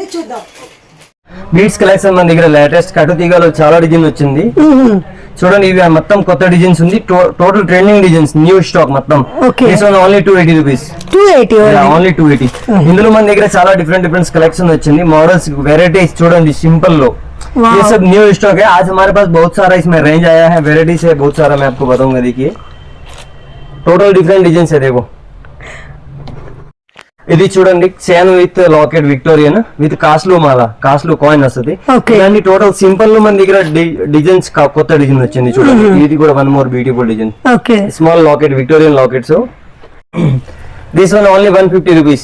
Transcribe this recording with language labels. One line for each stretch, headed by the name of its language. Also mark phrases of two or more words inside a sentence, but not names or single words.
Telugu: చూద్దాం.
English: beads collection
Telugu: మన దగ్గర లేటెస్ట్ కటు తీగలో చాలా డిజైన్ వచ్చింది. చూడండి ఇవి మొత్తం కొత్త డిజైన్స్ ఉంది.
English: total trending designs new stock
Telugu: మొత్తం.
English: only 280 rupees. only 280.
Telugu: ఇందులో మన దగ్గర చాలా
English: different collection
Telugu: వచ్చింది.
English: models varieties
Telugu: చూడండి సింపుల్ లో.
Hindi: ये सब
English: new stock
Hindi: है. आज हमारे पास बहुत सारा इसमें रेंज आया है. वेराइटीज है बहुत सारा. मैं आपको बताऊंगा. देखिए
English: total different design
Hindi: है.
Telugu: देखो ఇది చూడండి
English: chain with locket Victorian with
Telugu: కాస్ట్లో మాల కాస్ట్లో కాయిన్ వస్తుంది. ఇలాంటి
English: total simple
Telugu: లో మన దగ్గర డిజైన్స్ కొత్త డిజైన్ వచ్చింది. చూడండి ఇది కూడా
English: 1 more beautiful design. small locket Victorian lockets. this one only 150 rupees.